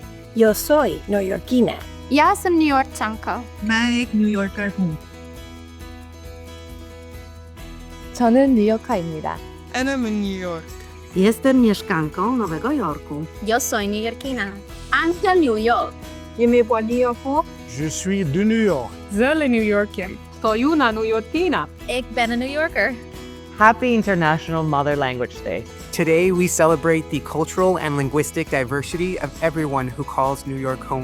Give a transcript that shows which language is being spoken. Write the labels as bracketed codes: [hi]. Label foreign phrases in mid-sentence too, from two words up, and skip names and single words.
[es] Yo soy neoyorquina. [bg] Я съм нью-йоркчанка. [hi] मैं एक न्यूयॉर्कर हूँ. [ko] 저는 뉴요커입니다. [ar] أنا من نيويورك. [pl] Jestem mieszkanką Nowego Jorku. [es] Yo soy neoyorquina. [en] I'm from New York. [fr] Je suis de New York. زل نيويوركين. [es] Soy una neoyorquina. [nl] Ik ben een New Yorker. [en] Happy International Mother Language Day. Today, we celebrate the cultural and linguistic diversity of everyone who calls New York home.